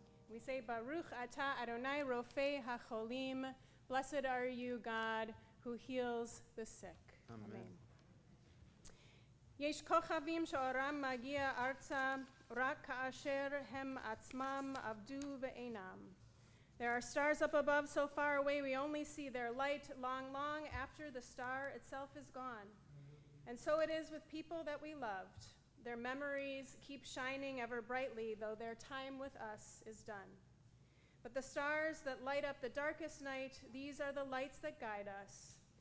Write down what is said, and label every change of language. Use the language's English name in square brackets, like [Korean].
[English] We say, [Hebrew] Baruch atah Adonai Rofei HaCholim, [English] blessed are you, God, who heals the sick. Amen. [Hebrew] יש כוכבים שאורם מגיע ארצה רק כאשר הם עצמם עבדו ואינם. [English] There are stars up above so far away we only see their light long after the star itself is gone. And so it is with people that we loved. Their memories keep shining ever brightly, though their time with us is done. But the stars that light up the darkest night, these are the lights that guide us.